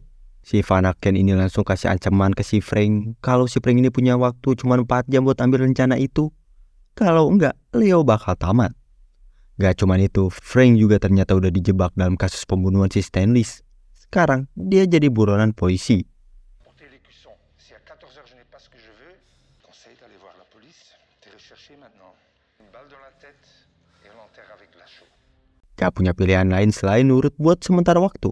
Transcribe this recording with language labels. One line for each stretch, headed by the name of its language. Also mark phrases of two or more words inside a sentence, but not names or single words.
Indonesian: Si Vanaken ini langsung kasih ancaman ke si Frank kalau si Frank ini punya waktu cuma 4 jam buat ambil rencana itu. Kalau enggak, Leo bakal tamat. Gak cuman itu, Frank juga ternyata udah dijebak dalam kasus pembunuhan si Stanley. Sekarang dia jadi buronan polisi.
French: Portez l'écusson. Si à 14 heures je n'ai pas ce que je veux, conseille d'aller voir la police. T'es recherché maintenant. Une balle dans la tête et on l'enterre avec de la chaux.
Indonesian: Gak punya pilihan lain selain nurut buat sementara waktu.